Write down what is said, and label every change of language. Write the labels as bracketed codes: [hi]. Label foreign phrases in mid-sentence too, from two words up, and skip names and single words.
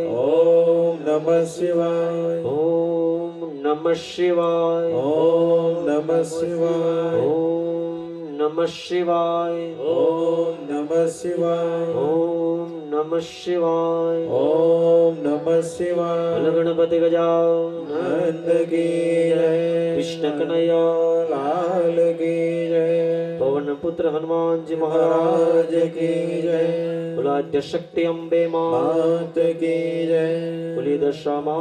[hi] ॐ नमः शिवाय ॐ नमः शिवाय ॐ नमः शिवाय ॐ नमः शिवाय ॐ नमः शिवाय ॐ नमः शिवाय ॐ नमः शिवाय बोल गणपति गजानन नंद की जय कृष्ण कन्हैया लाल की जय पवन पुत्र हनुमान जी महाराज महाराज की जय बोला आद्य शक्ति अम्बे माँ मात की जय बोली दशा माँ